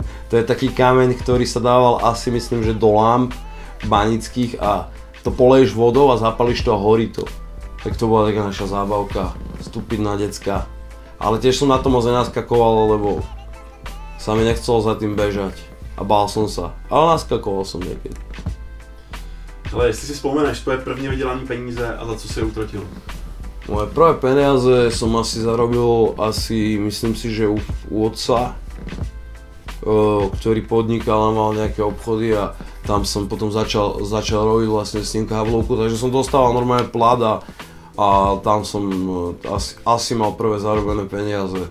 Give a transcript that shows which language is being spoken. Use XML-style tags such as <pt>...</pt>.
<sk>To je taký kameň, ktorý sa dával asi myslím, že do lamp banických a to poleješ vodou a zapališ to a horí to. Tak to bola taká naša zábavka, stupidná decka. Ale tiež som na to moc nenaskakoval, lebo sa mi nechcelo za tým bežať a bál som sa. Ale naskakoval som niekedy.</sk> <cs>Ale jestli si vzpomeneš, tvoje první vydělané peníze a za co si je utratil?</cs> <sk>Moje prvé peniaze som asi zarobil myslím si, že u otca, ktorý podnikal a mal nejaké obchody a tam som potom začal robiť vlastne s ním káblovku, takže som dostával normálne plat a tam som asi mal prvé zarobené peniaze.</sk>